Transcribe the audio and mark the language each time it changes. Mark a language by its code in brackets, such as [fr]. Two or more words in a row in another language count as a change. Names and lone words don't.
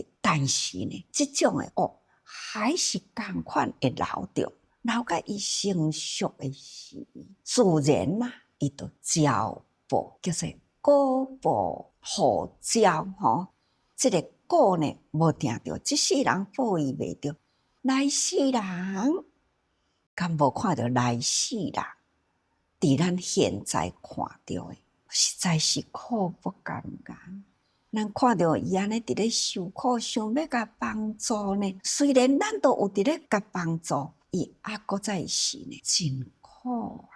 [nan] 但是呢，这种的恶还是同款会留着，留甲伊成熟的时，自然啦。伊就交报，叫做果报互交吼。这个果呢，无定着，这世人报伊未着，来世人敢无看到来世人？伫咱现在看到的，实在是苦不甘言。咱看到伊安尼伫咧受苦，想要甲帮助呢，虽然咱都有伫咧甲帮助，伊搁再是呢，真苦啊！